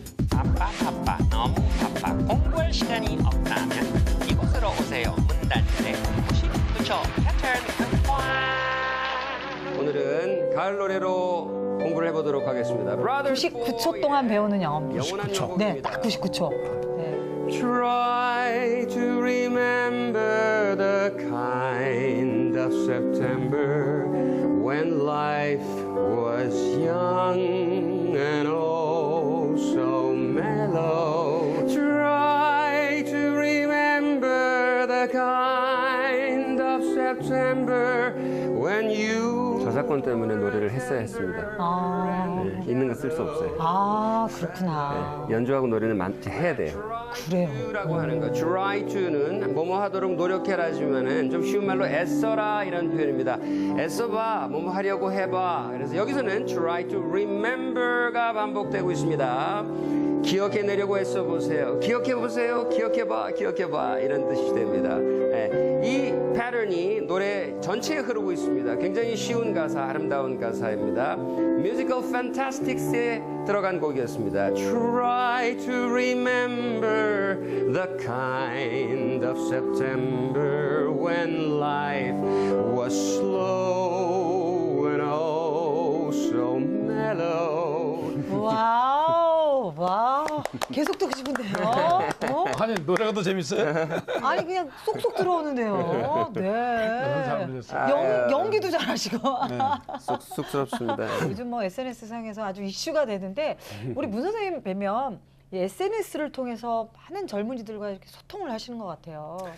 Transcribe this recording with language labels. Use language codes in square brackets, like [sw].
[ko] 바빠 너무 바빠 공부할 시간이 없다면 이곳으로 오세요. 문단열의 99초 패턴 극화. 오늘은 가을 노래로 공부를 해보도록 하겠습니다. 99초 동안 배우는 영어입니다. 영원한 99초. 영어입니다. 네, 딱 99초. 네. [en] Try to remember the kind of September when life was young and oh so mellow. Try to remember the kind of September when you [ko] 저작권 때문에 노래를 했어야 했습니다. 네, 있는 거 쓸 수 없어요. 그렇구나. 연주하고 노래는 해야 돼요. 그래요. 라고 하는 거. try to는 뭐뭐 하도록 노력해라지만은 좀 쉬운 말로 애써라 이런 표현입니다. 애써봐, 뭐뭐 하려고 해봐. 그래서 여기서는 try to remember가 반복되고 있습니다. 기억해내려고 애써보세요. 기억해보세요. 기억해봐, 기억해봐 이런 뜻이 됩니다. 네, 이 패턴이 노래 전체에 흐르고 있습니다. 굉장히 쉬운 가사, 아름다운 가사입니다. 뮤지컬 판타스틱스에 들어간 곡이었습니다. [en] Try to remember the kind of September when life was slow and oh so mellow. [ko] 와우. 계속 듣고 싶은데요. 어? 아니 노래가 더 재밌어요? 아니 그냥 쏙쏙 들어오는데요. 잘 네. 부르셨어요. 연기도 잘하시고. 쑥스럽습니다. 요즘 뭐 SNS 상에서 아주 이슈가 되는데 우리 문 선생님 뵈면 이 SNS를 통해서 많은 젊은이들과 이렇게 소통을 하시는 것 같아요.